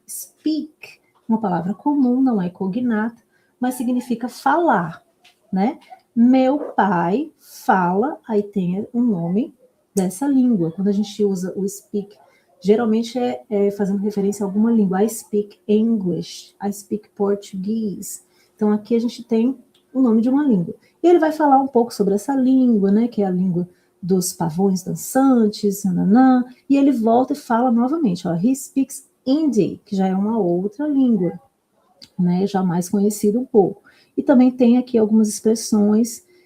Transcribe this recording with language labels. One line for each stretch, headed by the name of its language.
Portuguese: Speak, uma palavra comum, não é cognata, mas significa falar, né? Meu pai fala, aí tem o nome dessa língua. Quando a gente usa o speak, geralmente é fazendo referência a alguma língua.
English: I speak English, I speak Portuguese.
Portuguese: Então, aqui a gente tem o nome de uma língua. E ele vai falar um pouco sobre essa língua, né, que é a língua dos pavões dançantes, nananã, e ele volta e fala novamente, ó,
English: he speaks Hindi,
Portuguese: que já é uma outra língua, né, já mais conhecida um pouco. E também tem aqui algumas expressões